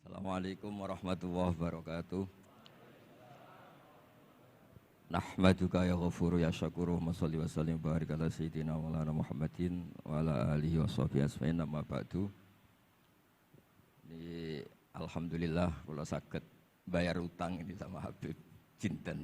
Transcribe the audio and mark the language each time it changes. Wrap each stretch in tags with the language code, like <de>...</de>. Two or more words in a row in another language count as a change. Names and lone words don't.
<ar>السلام عليكم ورحمة الله وبركاته. نحمدك يا غفور يا شكور وصل وسلم بارك على سيدنا وعلى محمد وعلى آله وصحبه أجمعين أما بعد.</ar> <id>Ini alhamdulillah</id> <jv>kula saged bayar utang</jv> <id>ini sama Habib Jinten.</id>